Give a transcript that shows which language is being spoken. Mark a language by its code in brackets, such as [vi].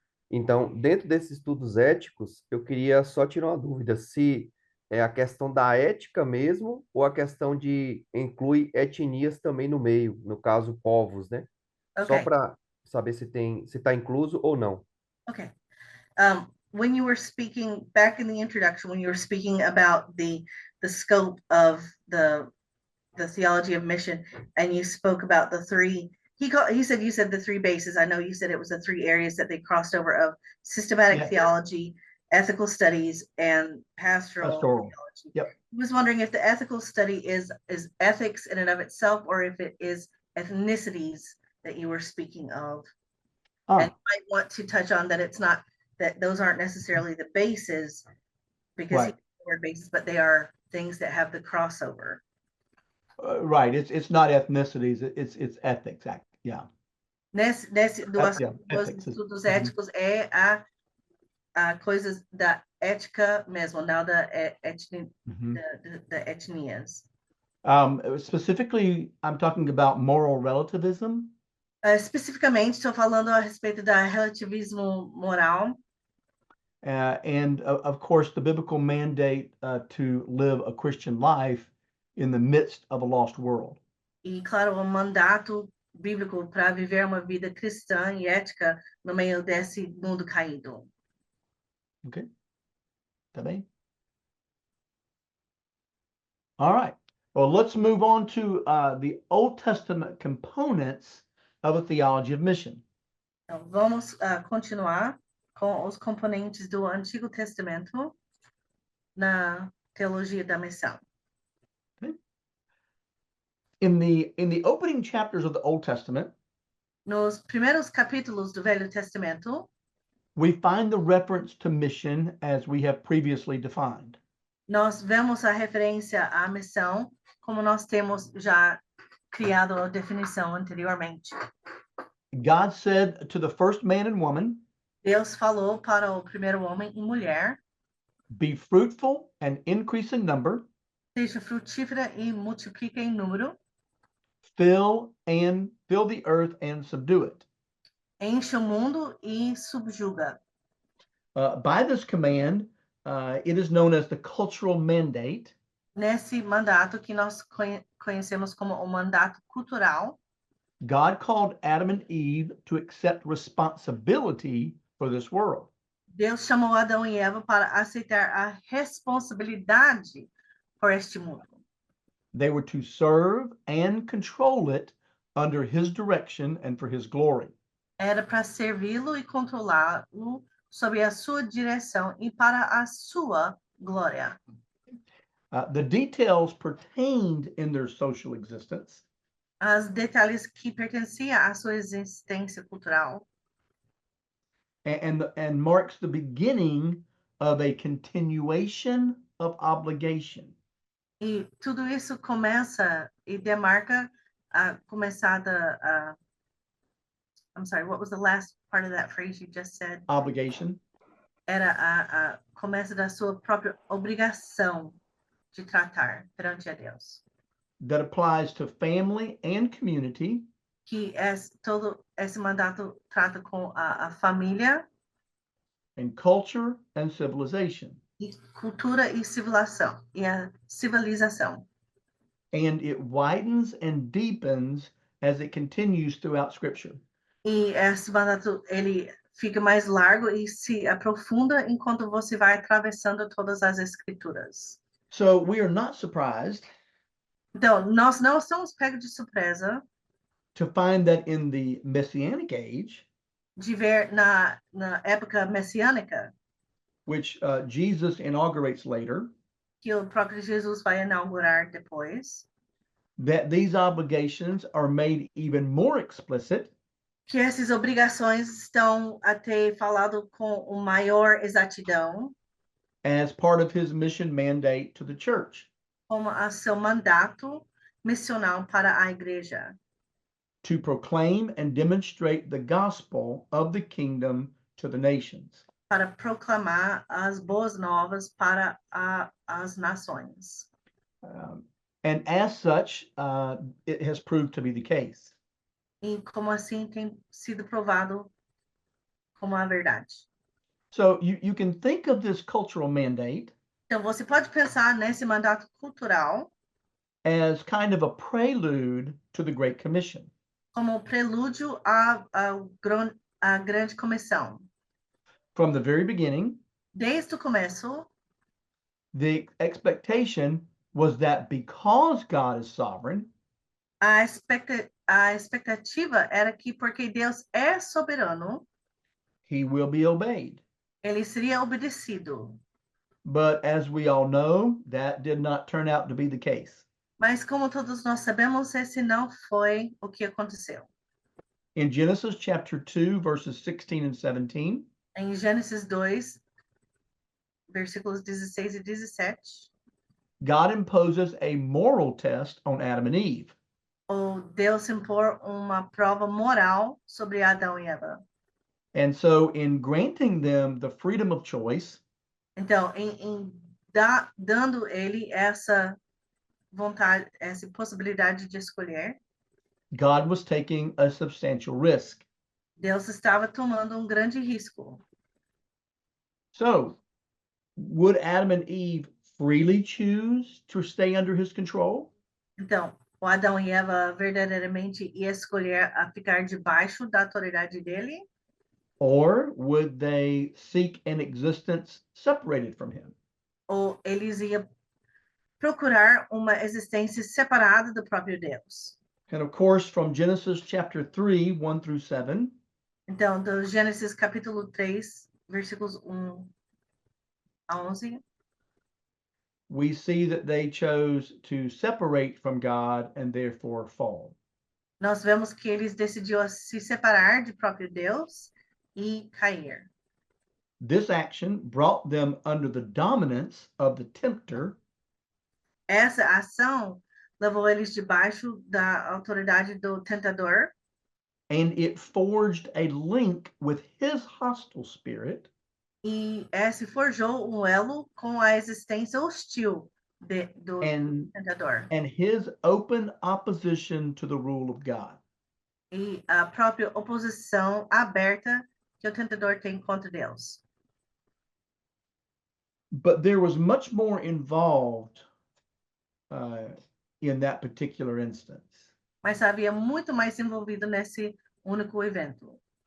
[pt] Então, dentro desses estudos éticos, eu queria só tirar uma dúvida se é a questão da ética mesmo ou a questão de inclui etnias também no meio, no caso, povos, né? Só [en] Okay. [pt] para saber se está incluso ou não. [en] Okay. When you were speaking back in the introduction, when you were speaking about the scope of the theology of mission, and you spoke about the three, you said the 3 bases. I know you said it was the 3 areas that they crossed over of systematic Yeah. theology, ethical studies, and pastoral theology. Yep. I was wondering if the ethical study is ethics in and of itself, or if it is ethnicities that you were speaking of. And you might want to touch on that it's not, that those aren't necessarily the bases, because Right. he used the word bases, but they are things that have the crossover. Right. It's not ethnicities. It's ethics. Yeah. [pt] Nesse do [en] Yeah, [pt] dos [en] ethics is- [pt] estudos éticos é a coisas da ética mesmo, não da Mhm. da etnias. [en] Specifically, I'm talking about moral relativism. [pt] Especificamente, estou falando a respeito da relativismo moral. [en] And of course, the biblical mandate to live a Christian life in the midst of a lost world. [pt] E, claro, o mandato bíblico para viver uma vida cristã e ética no meio desse mundo caído. Okay. Tá bem? [en] All right. Well, let's move on to the Old Testament components of a theology of mission. [pt] Então, vamos continuar com os componentes do Antigo Testamento na teologia da missão. [en] In the opening chapters of the Old Testament, [pt] Nos primeiros capítulos do Velho Testamento, [en] we find the reference to mission as we have previously defined. [pt] nós vemos a referência à missão, como nós temos já criado a definição anteriormente. [en] God said to the first man and woman, [pt] Deus falou para o primeiro homem e mulher: [en] be fruitful and increase in number, [pt] seja frutífera e multiplique em número, [en] fill the earth and subdue it. [pt] enche o mundo e subjuga. [en] By this command, it is known as the cultural mandate. [pt] Nesse mandato que nós conhecemos como o mandato cultural, [en] God called Adam and Eve to accept responsibility for this world. [pt] Deus chamou Adão e Eva para aceitar a responsabilidade por este mundo. [en] They were to serve and control it under his direction and for his glory. [pt] Era para servi-lo e controlá-lo sob a sua direção e para a sua glória. [en] The details pertained in their social existence [pt] As detalhes que pertenciam à sua existência cultural [en] and marks the beginning of a continuation of obligation. [pt] e tudo isso começa e demarca a começada a [en] I'm sorry, what was the last part of that phrase you just said? Obligation. [pt] Era a começa da sua própria obrigação de tratar perante a Deus. [en] That applies to family and community. [pt] Que todo esse mandato trata com a família [en] And culture and civilization. [pt] e cultura e civilização. E a civilização. [en] And it widens and deepens as it continues throughout Scripture. [pt] E esse mandato, ele fica mais largo e se aprofunda enquanto você vai atravessando todas as escrituras. [en] So we are not surprised [pt] Então, nós não estamos pegos de surpresa [en] to find that in the Messianic age, [pt] de ver na época messiânica, [en] which Jesus inaugurates later, [pt] que o próprio Jesus vai inaugurar depois, [en] that these obligations are made even more explicit [pt] que essas obrigações estão até falado com maior exatidão, [en] as part of his mission mandate to the church, [pt] como a seu mandato missional para a igreja, [en] to proclaim and demonstrate the gospel of the kingdom to the nations. [pt] para proclamar as boas novas para as nações. [en] And as such, it has proved to be the case. [pt] E como assim tem sido provado como a verdade. [en] So you can think of this cultural mandate [pt] Então, você pode pensar nesse mandato cultural [en] as kind of a prelude to the Great Commission. [pt] como prelúdio à grande comissão. [en] From the very beginning, [pt] Desde o começo, [en] the expectation was that because God is sovereign, [pt] a expectativa era que, porque Deus é soberano, [en] he will be obeyed. [pt] ele seria obedecido. [en] But as we all know, that did not turn out to be the case. [pt] Mas, como todos nós sabemos, esse não foi o que aconteceu. [en] In Genesis chapter 2, verses 16 and 17, [pt] Em Gênesis 2, versículos 16 e 17, [en] God imposes a moral test on Adam and Eve. [pt] o Deus impor uma prova moral sobre Adão e Eva. [en] And so, in granting them the freedom of choice, [pt] Então, dando ele essa vontade, essa possibilidade de escolher, [en] God was taking a substantial risk. [pt] Deus estava tomando grande risco. [en] So, would Adam and Eve freely choose to stay under his control? [pt] Então, o Adão e Eva verdadeiramente ia escolher a ficar debaixo da autoridade dele? [en] Or would they seek an existence separated from him? [pt] Ou eles iam procurar uma existência separada do próprio Deus? [en] And of course, from Genesis chapter 3, 1 through 7, [pt] Então, do Gênesis capítulo 3, versículos 1 a 11, [en] we see that they chose to separate from God and therefore fall. [pt] nós vemos que eles decidiram se separar de próprio Deus e cair. [en] This action brought them under the dominance of the tempter, [pt] Essa ação levou eles debaixo da autoridade do tentador [en] and it forged a link with his hostile spirit, [pt] e se forjou elo com a existência hostil do [en] and [pt] tentador [en] his open opposition to the rule of God. [pt] e a própria oposição aberta que o tentador tem contra Deus. [en] But there was much more involved in that particular instance. [pt] Mas havia muito mais envolvido nesse único evento.